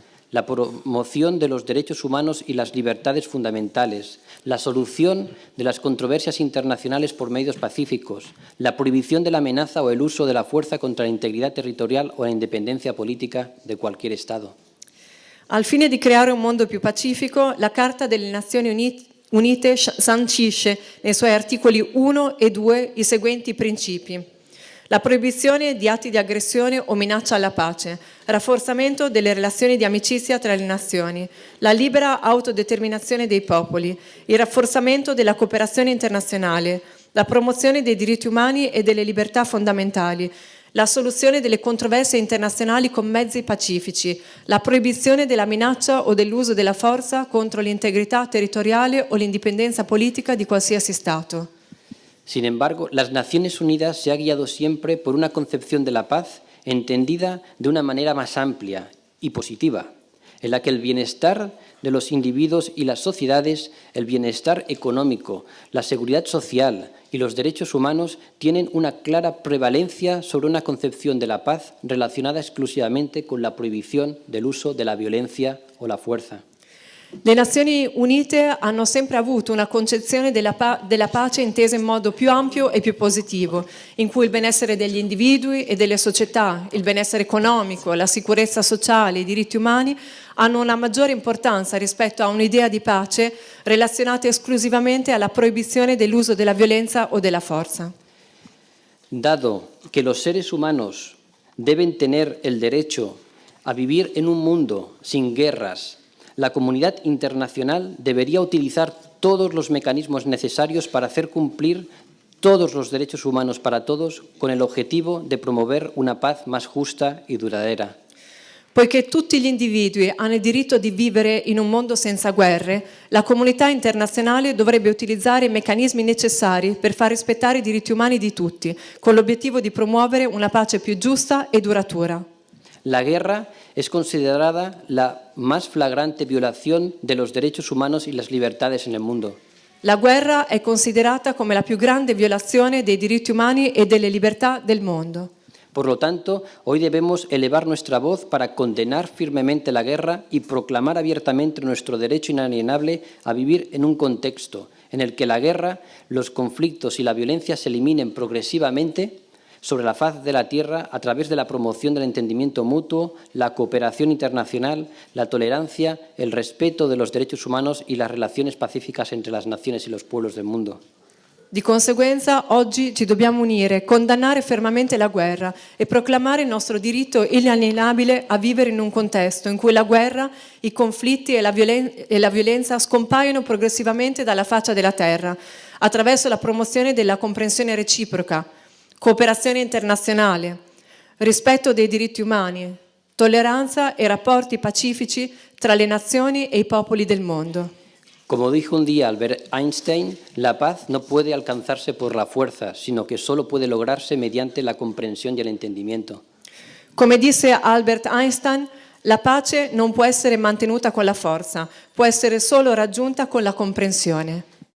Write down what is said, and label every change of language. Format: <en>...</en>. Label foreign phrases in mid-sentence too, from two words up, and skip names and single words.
<es>la promoción de los derechos humanos y las libertades fundamentales, la solución de las controversias internacionales por medios pacíficos, la prohibición de la amenaza o el uso de la fuerza contra la integridad territorial o la independencia política de cualquier Estado.</es> <it>Al fine di creare un mondo più pacifico, la Carta delle Nazioni Unite sancisce nei suoi articoli 1 e 2 i seguenti principi: la proibizione di atti di aggressione o minaccia alla pace, rafforzamento delle relazioni di amicizia tra le nazioni, la libera autodeterminazione dei popoli, il rafforzamento della cooperazione internazionale, la promozione dei diritti umani e delle libertà fondamentali, la soluzione delle controversie internazionali con mezzi pacifici, la proibizione della minaccia o dell'uso della forza contro l'integrità territoriale o l'indipendenza politica di qualsiasi Stato.</it> <es>Sin embargo, las Naciones Unidas se ha guiado siempre por una concepción de la paz entendida de una manera más amplia y positiva, en la que el bienestar de los individuos y las sociedades, el bienestar económico, la seguridad social y los derechos humanos tienen una clara prevalencia sobre una concepción de la paz relacionada exclusivamente con la prohibición del uso de la violencia o la fuerza.</es> <it>Le Nazioni Unite hanno sempre avuto una concezione della pace intesa in modo più ampio e più positivo, in cui il benessere degli individui e delle società, il benessere economico, la sicurezza sociale, i diritti umani hanno una maggiore importanza rispetto a un'idea di pace relazionata esclusivamente alla proibizione dell'uso della violenza o della forza.</it> <es>Dado que los seres humanos deben tener el derecho a vivir en un mundo sin guerras, la comunidad internacional debería utilizar todos los mecanismos necesarios para hacer cumplir todos los derechos humanos para todos con el objetivo de promover una paz más justa y duradera.</es> <it>Poiché tutti gli individui hanno il diritto di vivere in un mondo senza guerre, la comunità internazionale dovrebbe utilizzare i meccanismi necessari per far rispettare i diritti umani di tutti, con l'obiettivo di promuovere una pace più giusta e duratura.</it> <es>La guerra es considerada la más flagrante violación de los derechos humanos y las libertades en el mundo.</es> <it>La guerra è considerata come la più grande violazione dei diritti umani e delle libertà del mondo.</it> <es>Por lo tanto, hoy debemos elevar nuestra voz para condenar firmemente la guerra y proclamar abiertamente nuestro derecho inalienable a vivir en un contexto en el que la guerra, los conflictos y la violencia se eliminen progresivamente sobre la faz de la tierra a través de la promoción del entendimiento mutuo, la cooperación internacional, la tolerancia, el respeto de los derechos humanos y las relaciones pacíficas entre las naciones y los pueblos del mundo.</es> <it>Di conseguenza, oggi ci dobbiamo unire, condannare fermamente la guerra e proclamare il nostro diritto inalienabile a vivere in un contesto in cui la guerra, i conflitti e la violenza scompaiono progressivamente dalla faccia della terra, attraverso la promozione della comprensione reciproca, cooperazione internazionale, rispetto dei diritti umani, tolleranza e rapporti pacifici tra le nazioni e i popoli del mondo.</it> <es>Como dijo un día Albert Einstein, la paz no puede alcanzarse por la fuerza, sino que solo puede lograrse mediante la comprensión y el entendimiento.</es> <it>Come disse Albert Einstein, la pace non può essere mantenuta con la forza, può essere solo raggiunta con la comprensione.</it>